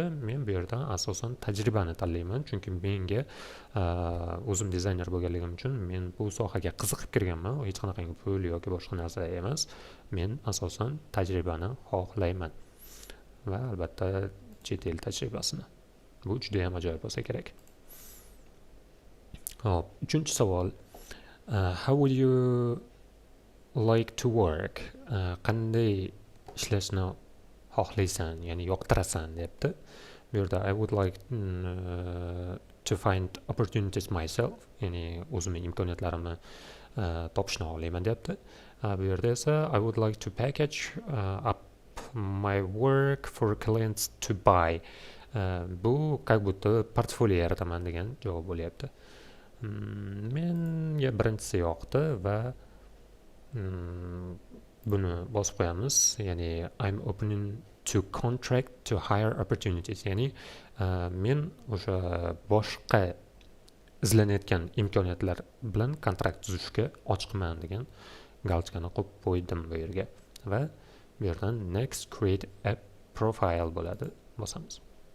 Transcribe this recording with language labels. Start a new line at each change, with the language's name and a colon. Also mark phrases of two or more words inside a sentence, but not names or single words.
Uzbek: Men bu yerdan asosan tajribani tanlayman, chunki menga o'zim dizayner bo'lganligim uchun men bu sohaga qiziqib kirganman, hech qanaqangi pul yoki boshqa narsa emas. Men asosan tajribani xohlayman va albatta chet el tajribasini. Bu juda ham ajoyib bo'lsa kerak. Hop, uchinchi savol.
English: How would you like to work?
Uzbek: Qanday ishlashni xohlaysan, ya'ni yoqtirasan deyapti. Bu yerda
English: I would like to find opportunities myself,
Uzbek: ya'ni o'zimning imkoniyatlarimni topishni xohlayman deyapti. Bu yerda esa
English: I would like to package up my work for clients to buy.
Uzbek: Bu
Russian: как будто
Uzbek: portfolio yarataman degan javob bo'lyapti. Menga birinchisi yoqdi va buni bosib qo'yamiz.
English: Ya'ni I'm opening to contract to hire opportunities.
Uzbek: Ya'ni men o'sha boshqa izlanayotgan imkoniyatlar bilan kontrakt tuzishga ochiqman degan galchkani qo'yib qo'ydim bu yerga va bu yerdan
English: next create a profile
Uzbek: bo'ladi. Bosamiz.